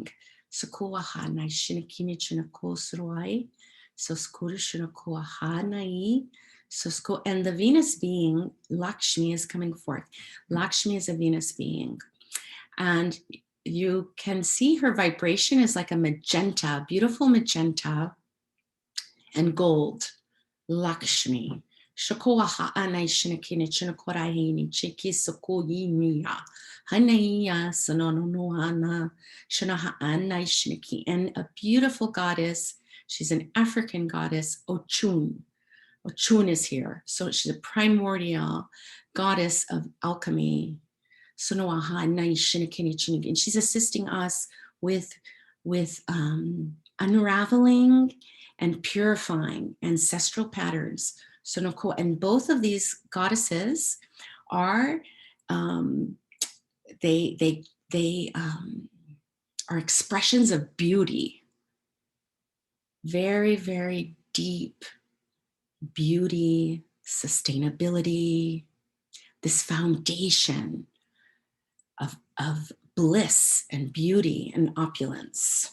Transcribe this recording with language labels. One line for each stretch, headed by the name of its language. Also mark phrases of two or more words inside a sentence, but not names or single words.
English: And the Venus being, Lakshmi, is coming forth. Lakshmi is a Venus being. And you can see her vibration is like a magenta, beautiful magenta and gold. Lakshmi. Shakoaha anaishinakini chinakorahini chiki sokoyimiya. Hanaya sanononuana shanaha anaishinaki. And a beautiful goddess. She's an African goddess, Ochun. Ochun is here. So she's a primordial goddess of alchemy. Sonoaha anaishinakini chiniki. And she's assisting us with unraveling and purifying ancestral patterns. So, and both of these goddesses are they are expressions of beauty, very, very deep beauty, sustainability, this foundation of bliss and beauty and opulence.